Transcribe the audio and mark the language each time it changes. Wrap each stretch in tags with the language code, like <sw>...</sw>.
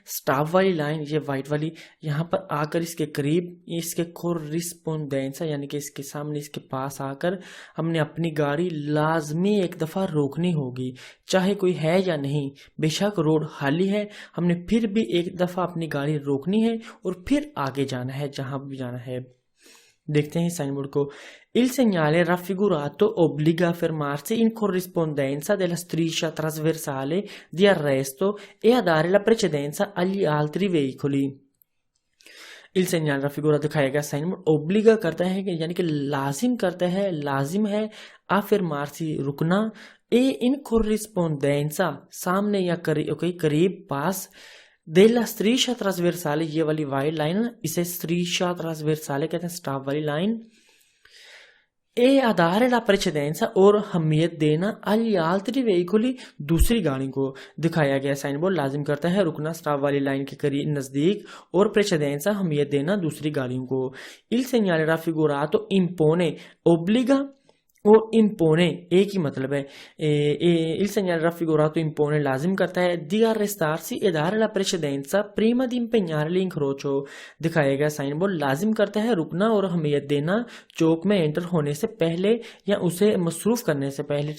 <hi>Stop वाली line ये white वाली यहाँ पर आकर इसके करीब इसके कोरिस्पोंडेंसा यानी कि इसके सामने इसके पास आकर हमने अपनी गाड़ी लाजमी एक दफ़ा रोकनी होगी, चाहे कोई है या नहीं। बेशक रोड खाली है हमने फिर भी एक दफ़ा अपनी गाड़ी रोकनी है और फिर आगे जाना है जहाँ भी जाना है। देखते हैं साइन बोर्ड को।</hi> <it>Il segnale raffigurato obbliga a fermarsi in corrispondenza della striscia trasversale di arresto e a dare la precedenza agli altri veicoli। Il segnale raffigurato</it> <hi>दिखाया गया साइन बोर्ड ओब्लिगा करता है कि यानी कि लाजिम करता है, लाजिम है</hi> <it>a fermarsi</it> <hi>रुकना,</hi> <it>e in corrispondenza</it> <hi>सामने या करीब पास,</hi> <it>della striscia trasversale</it> <hi>ये वाली वाइड लाइन इसे striscia trasversale कहते हैं, स्टॉप वाली line.</hi> <it>e a dare la precedenza</it> <hi>और अहमियत देना</hi> <it>agli altri veicoli</it> <hi>दूसरी गाड़ी को। दिखाया गया साइन बोर्ड लाजिम करता है रुकना स्टॉप वाली लाइन के करीब नजदीक और precedenza अहमियत देना दूसरी गाड़ियों को।</hi> <it>Il segnale raffigurato impone obbliga और impone</it> <hi>एक ही मतलब है।</hi> <it>Il segnale raffigurato impone</it> <hi>लाजिम करता है</hi> <it>di arrestarsi e dare la precedenza prima di impegnare l'incrocio।</it> <hi>दिखाया गया साइन बोर्ड लाजिम करता है रुकना और अहमियत देना चौक में एंटर होने से पहले या उसे मसरूफ करने से पहले।</hi>